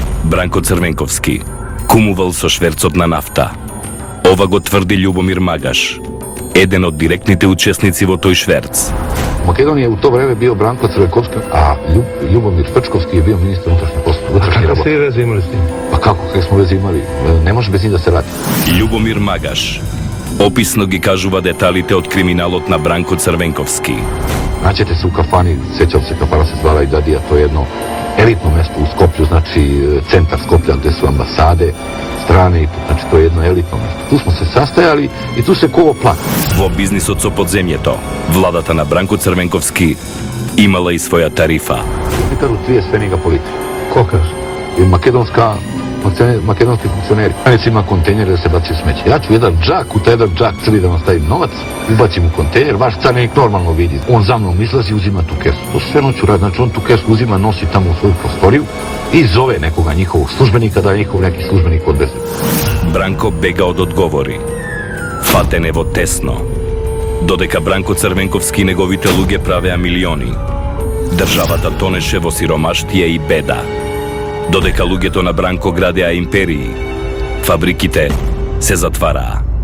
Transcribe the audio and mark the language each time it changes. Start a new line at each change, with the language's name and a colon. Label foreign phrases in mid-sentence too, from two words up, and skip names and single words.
Macedonian: Бранко Црвенковски кумувал со шверцот на нафта. Ова го тврди Љубомир Магаш, еден од директните учесници во тој шверц.
Serbian: U Makedoniji je u to vreme bio Branko Crvenkovski, a Ljubomir Špečkovski je bio ministar unutrašnjih poslova. Kakve ste veze imali s tim? Pa kako smo veze imali? Ne može bez njih da se radi.
Macedonian: Љубомир Магаш описно ги кажува деталите од криминалот на Бранко Црвенковски.
Serbian: Naćete se u kafani, sećam se, kafana se zvala Idadija, to je jedno elitno mesto u Skoplju, znači centar Skoplja gde su ambasade, strane, znači to je jedno elitno mesto. Tu smo se sastajali i tu se kovo plak.
Macedonian: Во бизнисот со подземјето, владата на Бранко Црвенковски имала и своја тарифа.
Serbian: Mi kažu 30 feninga po litru. Ko kaže? I makedonski funkcioneri. Granici ima kontejnere da se baci smeće. Ja ću jedan džak, u taj jedan džak crvi da vam stavim novac, ubacim u kontejner, vaš carenik normalno vidi. On za mnom izlazi i uzima tu kesu. To sve noću radi, znači on tu kesu uzima, nosi tamo u svoju prostoriju i zove nekoga njihovog službenika da njihov neki službenik odveze.
Macedonian: Бранко бега од одговори. Фатен е во тесно. Додека Бранко Црвенковски и неговите луѓе правеа милиони, државата тонеше во сиромаштија и беда. Додека луѓето на Бранко градеа империи, фабриките се затвараа.